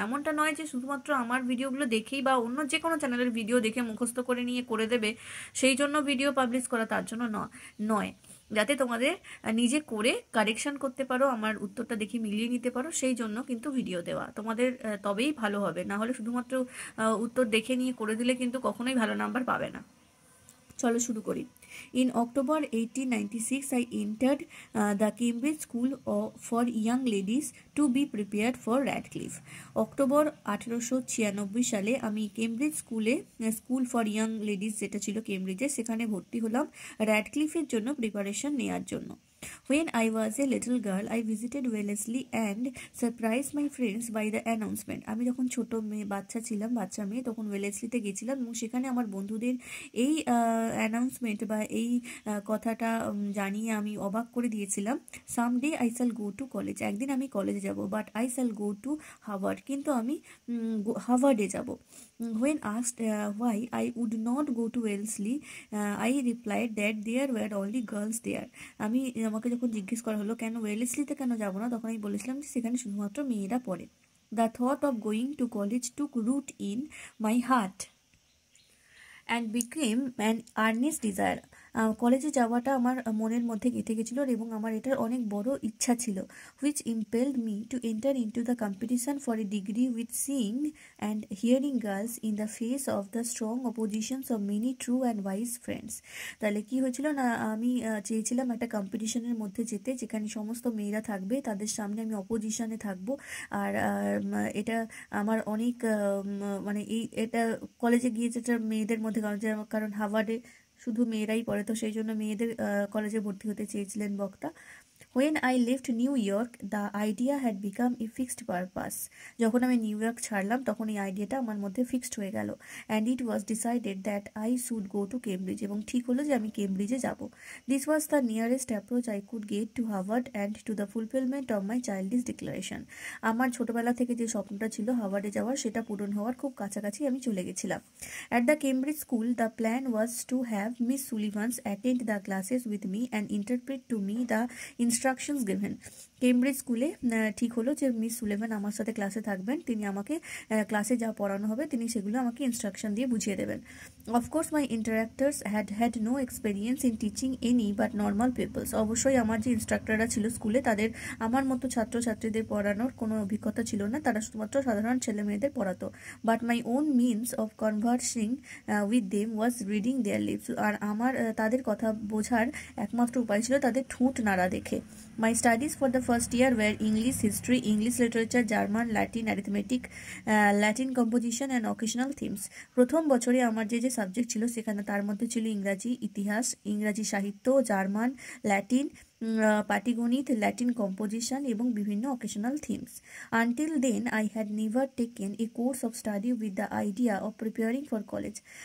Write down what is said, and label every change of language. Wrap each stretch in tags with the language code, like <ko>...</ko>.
<bn>এমনটা নয় যে শুধুমাত্র আমার ভিডিওগুলো দেখেই বা অন্য যে কোনো চ্যানেলের ভিডিও দেখে মুখস্থ করে নিয়ে করে দেবে সেই জন্য ভিডিও পাবলিশ করা, তার জন্য নয়, যাতে তোমাদের নিজে করে কারেকশন করতে পারো, আমার উত্তরটা দেখে মিলিয়ে নিতে পারো, সেই জন্য কিন্তু ভিডিও দেওয়া তোমাদের। তবেই ভালো হবে, না হলে শুধুমাত্র উত্তর দেখে নিয়ে করে দিলে কিন্তু কখনোই ভালো নাম্বার পাবে না। চলো শুরু করি।</bn> <en>In October 1896, I entered the Cambridge School for Young Ladies to be prepared for Radcliffe.</en> <bn>October 1896 সালে আমি Cambridge school for young ladies, যেটা ছিল কেমব্রিজে, সেখানে ভর্তি হলাম র্যাডক্লিফের জন্য প্রিপারেশন নেওয়ার জন্য।</bn> <en>When I was a little girl, I visited Wellesley and surprised my friends by the announcement.</en> <bn>আমি যখন ছোট বাচ্চা মেয়ে, তখন ওয়েলেসলিতে গেছিলাম এবং সেখানে আমার বন্ধুদের এই অ্যানাউন্সমেন্ট বা এই কথাটা জানিয়ে আমি অবাক করে দিয়েছিলাম।</bn> <en>someday I shall go to college,</en> <bn>একদিন আমি কলেজে যাব,</bn> <en>but I shall go to Harvard,</en> <bn>কিন্তু আমি হার্ভার্ডে যাব।</bn> <en>When asked why I would not go to Wellesley, I replied that there were only girls there.</en> <bn>আমাকে যখন জিজ্ঞেস করা হলো কেন ওয়েলেসলিতে কেন যাব না, তখন আমি বলেছিলাম যে সেখানে শুধুমাত্র মেয়েরা পড়ে।</bn> <en>The thought of going to college took root in my heart and became an earnest desire.</en> <bn>কলেজে যাওয়াটা আমার মনের মধ্যে গেঁথে গেছিলো এবং আমার এটার অনেক বড় ইচ্ছা ছিল।</bn> <en>Which impelled me to enter into the competition for a degree with seeing and hearing girls in the face of the strong oppositions of many true and wise friends.</en> <bn>তাহলে কী হয়েছিল না, আমি চেয়েছিলাম একটা কম্পিটিশনের মধ্যে যেতে, যেখানে সমস্ত মেয়েরা থাকবে, তাদের সামনে আমি অপোজিশনে থাকবো। আর এটা আমার অনেক মানে এটা কলেজে গিয়ে যেটা মেয়েদের মধ্যে, কারণ হার্ভার্ডে শুধু মেয়েরাই পড়ে, তো সেই জন্য মেয়েদের কলেজে ভর্তি হতে চেয়েছিলেন বক্তা।</bn> <en>When I left New York, the idea had become a fixed purpose.</en> <bn>যখন আমি নিউ ইয়র্ক ছাড়লাম তখন এই আইডিয়াটা আমার মধ্যে ফিক্সড হয়ে গেল।</bn> <en>and it was decided that I should go to Cambridge,</en> <bn>এবং ঠিক হলো যে আমি কেমব্রিজে যাব।</bn> <en>This was the nearest approach I could get to Harvard and to the fulfilment of my childish declaration.</en> <bn>আমার ছোটবেলা থেকে যে স্বপ্নটা ছিল হার্ভার্ডে যাওয়ার, সেটা পূরণ হওয়ার খুব কাছাকাছি আমি চলে গেছিলাম।</bn> <en>At the Cambridge school, the plan was to have Miss Sullivans attend the classes with me and interpret to me the instructions given.</en> <bn>Cambridge স্কুলে ঠিক হলো যে মিস সুলেভান আমার সাথে ক্লাসে থাকবেন, তিনি আমাকে ক্লাসে যা পড়ানো হবে তিনি সেগুলো আমাকে ইনস্ট্রাকশন দিয়ে বুঝিয়ে দেবেন।</bn> <en>Of course my interactors had no experience in teaching any but normal peoples.</en> <bn>অবশ্যই আমার যে ইনস্ট্রাক্টররা ছিল স্কুলে, তাদের আমার মতো ছাত্রছাত্রীদের পড়ানোর কোনো অভিজ্ঞতা ছিল না, তারা শুধুমাত্র সাধারণ ছেলে মেয়েদের পড়াতো।</bn> <en>But my own means of conversing with them was reading their lips.</en> <bn>আর আমার তাদের কথা বোঝার একমাত্র উপায় ছিল তাদের ঠোঁট নাড়া দেখে।</bn> <en>My studies for the first year were English history, English literature, German, Latin, arithmetic, Latin composition and occasional themes.</en> <bn>প্রথম বছরে আমার যে সাবজেক্ট ছিল সেখানে তার মধ্যে ছিল ইংরাজি ইতিহাস, ইংরাজি সাহিত্য, জার্মান, ল্যাটিন, পাটিগণিত, ল্যাটিন কম্পোজিশন এবং বিভিন্ন occasional themes.</bn> <en>Until then I had never taken a course of study with the idea of preparing for college.</en>